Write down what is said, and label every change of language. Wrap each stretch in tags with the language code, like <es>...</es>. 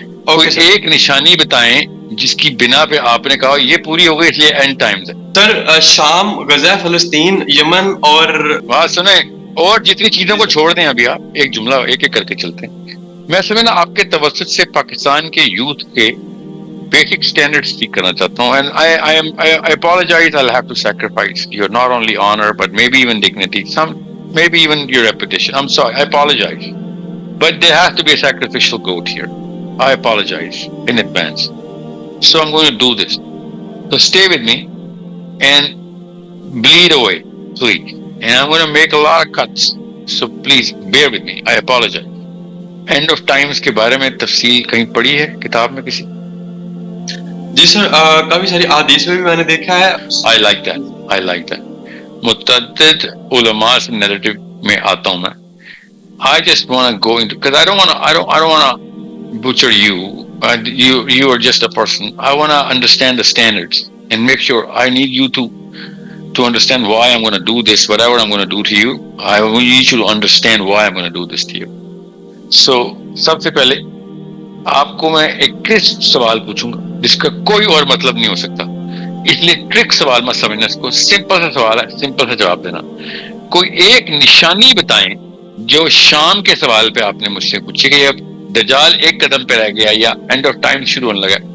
<ur>کوئی ایک نشانی بتائیں جس کی بنا پہ آپ نے کہا یہ پوری ہو گئی اس لیے اینڈ ٹائمز ہے. سر شام، غزہ فلسطین، یمن اور بات سنیں، اور جتنی چیزوں کو چھوڑ دیں ابھی آپ ایک جملہ ایک ایک کر کے چلتے ہیں. میں سمجھنا آپ کے توسط سے پاکستان کے یوتھ کے بیسک اسٹینڈرڈ سیکھ کرنا چاہتا ہوں.</ur> <en>and I apologize, I'll have to sacrifice your not only honor but maybe even dignity, maybe even your reputation. I'm sorry, I apologize, but there has to be a sacrificial goat here. I apologize in advance. So I'm going to do this. So stay with me and bleed away, please. And I'm going to make a lot of cuts. So please bear with me. I apologize.</en> <ur>End of times کے بارے میں تفصیل کہیں پڑھی ہے کتاب میں کسی؟ جی سر، کافی ساری احادیث میں بھی میں نے دیکھا ہے.</ur> <en>I like that.</en> <ur>متعدد علماء سے نیریٹو میں آتا ہوں میں.</ur> <en>I just want to go into, because I don't want to butcher you. You are just a person. I want to understand the standards and make sure. I need you to understand why I'm going to do this, whatever I'm going to do to you. I need you to understand why I'm going to do this to you. So</en> <ur>سب سے پہلے آپ کو میں ایک crisp سوال پوچھوں گا جس کا کوئی اور مطلب نہیں ہو سکتا، اس لیے ٹرک سوال مت سمجھنا اس کو. سمپل سا سوال ہے، سمپل سا جواب دینا. کوئی ایک نشانی بتائیں جو شام کے سوال پہ آپ نے مجھ سے پوچھی کہ اب دجال ایک قدم پہ رہ گیا یا اینڈ آف ٹائم شروع ہونے لگا.</ur>